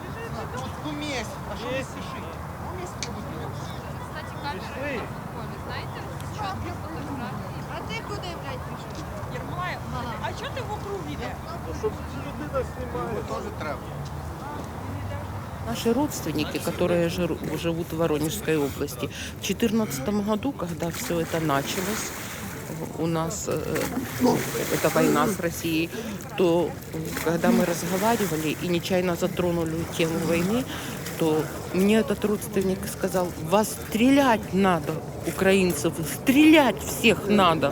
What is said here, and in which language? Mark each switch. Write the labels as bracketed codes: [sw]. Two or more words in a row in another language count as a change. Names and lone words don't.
[uk] Кстати, камера на знаєте? Чоткі фотографії. А ти куди, блядь, пішов? Єрмолаєв? А чого ти вокруг йдеш? [ru] Наши родственники, которые живут в Воронежской области, в 2014 году, когда все это началось, у нас эта война с Россией, то когда мы разговаривали и нечаянно затронули тему войны, то мне этот родственник сказал: вас стрелять надо, украинцев, стрелять всех надо.